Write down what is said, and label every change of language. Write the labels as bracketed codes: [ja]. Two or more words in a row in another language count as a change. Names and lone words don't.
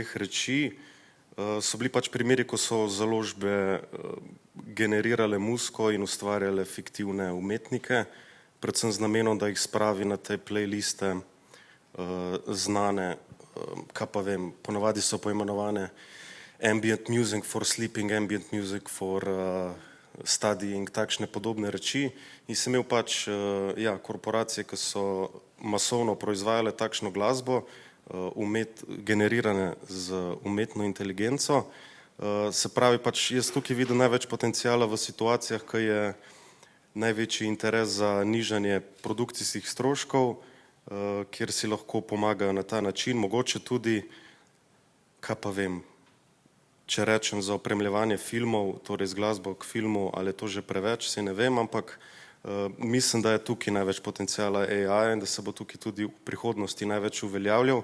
[sl] reči, so bili pač primeri, ko so založbe generirale muziko in ustvarjale fiktivne umetnike, predvsem z namenom, da jih spravi na te playliste znane, kaj pa vem, ponavadi so poimenovane [en] ambient music for sleeping, ambient music for studying, [sl] takšne podobne reči. In sem imel pač korporacije, ki so masovno proizvajale takšno glasbo, generirane z umetno inteligenco. Se pravi, pač jaz tukaj vidim največ potencijala v situacijah, ko je največji interes za nižanje produkcijskih stroškov, kjer si lahko pomagajo na ta način, mogoče tudi, kaj pa vem, če rečem za opremljevanje filmov, torej z glasbo k filmu, ali je to že preveč, se ne vem, ampak mislim, da je tukaj največ potencijala AI in da se bo tukaj tudi v prihodnosti največ uveljavljal.